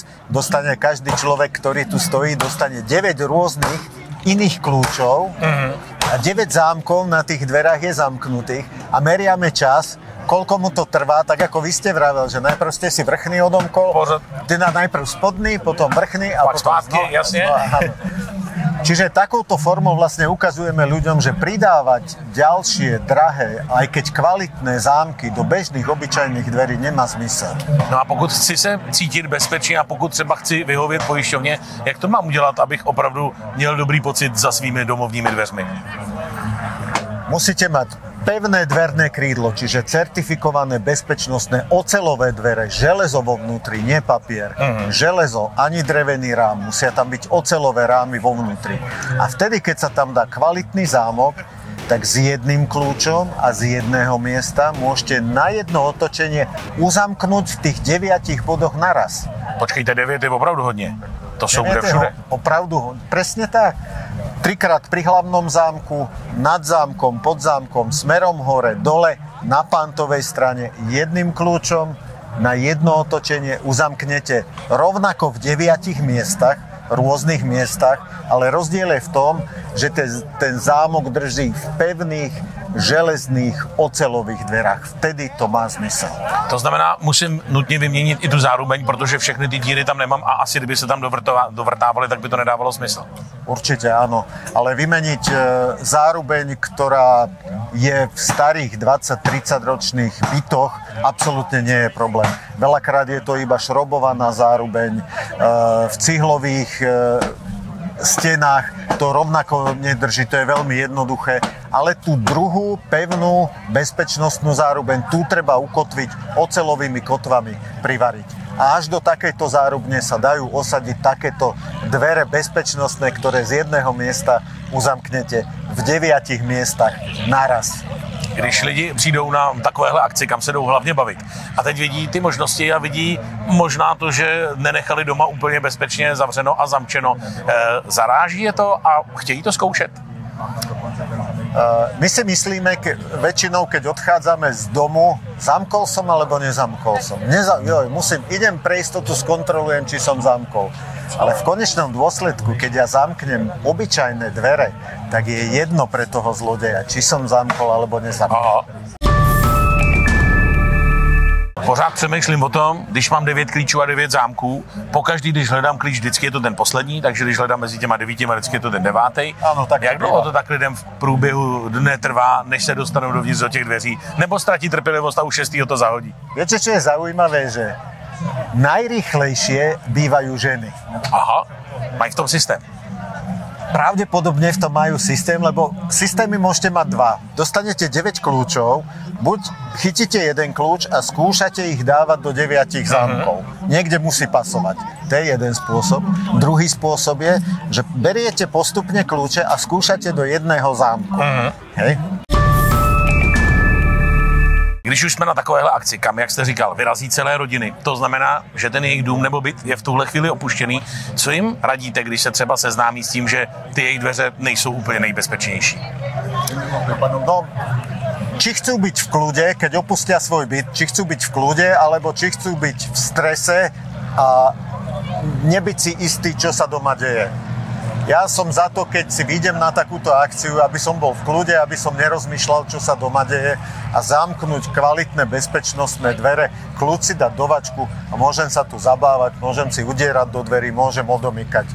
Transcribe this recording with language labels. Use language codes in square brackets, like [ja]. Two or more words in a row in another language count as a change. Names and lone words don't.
[sk] Dostane každý človek, ktorý tu stojí, dostane 9 rôznych iných kľúčov a 9 zámkov na tých dverách je zamknutých a meriame čas, koľko mu to trvá, tak ako vy ste vravel, že najprv ste si vrchný odomkol, teda najprv spodný, potom vrchný a [cs] pak [sk] potom [cs] spátky, jasne. [sk] Čiže takouto formou vlastne ukazujeme ľuďom, že pridávať ďalšie drahé, aj keď kvalitné zámky do bežných, obyčajných dverí nemá zmysel. [cs] No a pokud chci se cítit bezpečně a pokud třeba chci vyhovět pojišťovně, jak to mám udělat, abych opravdu měl dobrý pocit za svými domovními dveřmi? [sk] Musíte mať pevné dverné krídlo, čiže certifikované bezpečnostné oceľové dvere, železo vo vnútri, nie papier. Železo, ani drevený rám, musia tam byť oceľové rámy vo vnútri. A vtedy, keď sa tam dá kvalitný zámok, tak s jedným kľúčom a z jedného miesta môžete na jedno otočenie uzamknúť v tých 9 bodoch naraz. [cs] Počkejte, 9 je opravdu hodně. To jsou kde všude. Opravdu, [sk] presne tak. 3-krát pri hlavnom zámku, nad zámkom, pod zámkom, smerom hore, dole, na pantovej strane, jedným kľúčom na jedno otočenie uzamknete rovnako v 9 miestach, rôznych miestach, ale rozdiel je v tom, že ten zámok drží v pevných, železných, oceľových dverách. Vtedy to má zmysel. [cs] To znamená, musím nutně vyměnit i tu zárubeň, protože všechny ty díry tam nemám a asi kdyby se tam dovrtávali, tak by to nedávalo smysl. [sk] Určite áno, ale vymeniť zárubeň, ktorá je v starých 20-30 ročných bytoch, absolútne nie je problém. Veľakrát je to iba šrobovaná zárubeň, v cihlových stenách to rovnako nedrží, to je veľmi jednoduché, ale tú druhú pevnú bezpečnostnú zárubeň, tu treba ukotviť oceľovými kotvami, privariť. A až do takejto zárubne sa dajú osadiť takéto dvere bezpečnostné, ktoré z jedného miesta uzamknete v 9 miestach naraz. [cs] Když lidi přijdou na takovéhle akci, kam se jdou hlavně bavit a teď vidí ty možnosti a vidí možná to, že nenechali doma úplně bezpečně zavřeno a zamčeno, zaráží je to a chtějí to zkoušet? [sk] My si myslíme, väčšinou, keď odchádzame z domu, zamkol som alebo nezamkol som. Idem pre istotu, skontrolujem, či som zamkol. Ale v konečnom dôsledku, keď ja zamknem obyčajné dvere, tak je jedno pre toho zlodeja, či som zamkol alebo nezamkol. [cs] Aha. Pořád přemýšlím o tom, když mám 9 klíčů a 9 zámků, pokaždý, když hledám klíč, vždycky je to ten poslední, takže když hledám mezi těma 9, vždycky je to ten 9. Ano, tak jak dlouho to tak lidem v průběhu dne trvá, než se dostanou dovnitř do těch dveří, nebo ztratí trpělivost a už 6. to zahodí? [sk] Viete, čo je zaujímavé, že najrýchlejšie bývajú ženy. [cs] Aha, mají v tom systém. [sk] Pravdepodobne v tom majú systém, lebo systémy môžete mať dva. Dostanete 9 kľúčov, buď chytíte jeden kľúč a skúšate ich dávať do 9 zámkov. Niekde musí pasovať. To je jeden spôsob. Druhý spôsob je, že beriete postupne kľúče a skúšate do jedného zámku. Hej? [cs] Když už jsme na takovéhle akci, kam, jak jste říkal, vyrazí celé rodiny, to znamená, že ten jejich dům nebo byt je v tuhle chvíli opuštěný. Co jim radíte, když se třeba seznámí s tím, že ty jejich dveře nejsou úplně nejbezpečnější? No, [sk] či chcú byť v kľude, keď opustia svoj byt, či chcú byť v kľude, alebo či chcú byť v strese a nebyť si istý, čo sa doma deje. Ja som za to, keď si vyjdem na takúto akciu, aby som bol v kľude, aby som nerozmýšľal, čo sa doma deje a zamknúť kvalitné bezpečnostné dvere, kľud si dať do vačku a môžem sa tu zabávať, môžem si udierať do dverí, môžem odomykať.